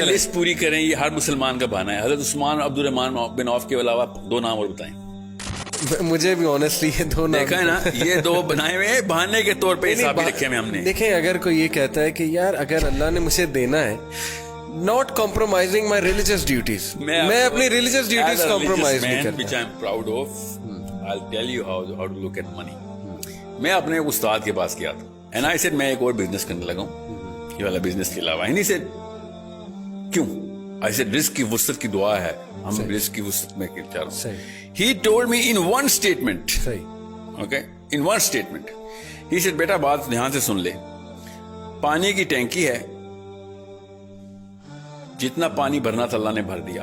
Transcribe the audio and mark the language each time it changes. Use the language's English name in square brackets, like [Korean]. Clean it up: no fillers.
[Urdu] List پوری کریں, یہ ہر مسلمان کا بہانہ ہے. حضرت عثمان عبد الرحمن بن عوف کے علاوہ 2 نام اور بتائیں. مجھے بھی آنیسٹلی یہ 2 نام دیکھا ہے نا, یہ 2 بنائے ہوئے بہانے کے طور پہ حساب رکھے ہوئے ہم نے. دیکھیں اگر کوئی یہ کہتا ہے کہ یار اگر اللہ نے مجھے دینا ہے, [English] not compromising my religious duties, [Urdu] میں اپنی religious duties compromise نہیں کرتا. [English] which I am proud of, I'll tell you how to look at money. [Urdu] میں اپنے استاد کے پاس گیا تھا [English] and I said [Urdu] میں ایک اور بزنس کرنے لگا ہوں یہ والا بزنس کے علاوہ. [English] and he said [Urdu] کیوں؟ [English] I said [Urdu] رزق کی وسعت کی دعا ہے, ہم رزق کی وسعت میں چاہ رہا ہوں. [English] He told me in one statement, okay, in one statement, he said [Urdu] بیٹا بات دھیان سے سن لے, پانی کی ٹینکی ہے, جتنا پانی بھرنا تھا اللہ نے بھر دیا.